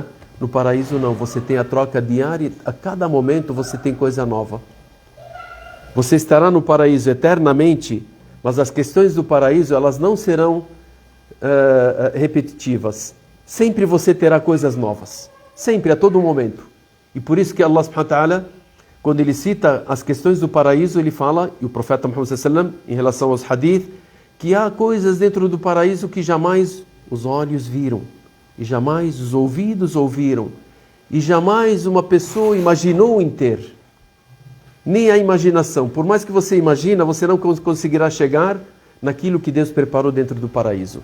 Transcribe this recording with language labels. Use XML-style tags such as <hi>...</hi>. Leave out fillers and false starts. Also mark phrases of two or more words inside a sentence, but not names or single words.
<pt>No paraíso não, você tem a troca diária, a cada momento você tem coisa nova. Você estará no paraíso eternamente, mas as questões do paraíso, elas não serão repetitivas. Sempre você terá coisas novas. Sempre, a todo momento. E por isso que</pt> <ar>الله سبحانه وتعالى,</ar> <pt>quando ele cita as questões do paraíso, ele fala, e o profeta Muhammad</pt> <ar>صلى الله عليه وسلم,</ar> <pt>em relação aos hadith, que há coisas dentro do paraíso que jamais os olhos viram, e jamais os ouvidos ouviram, e jamais uma pessoa imaginou em ter. Nem a imaginação. Por mais que você imagina, você não conseguirá chegar naquilo que Deus preparou dentro do paraíso.</pt>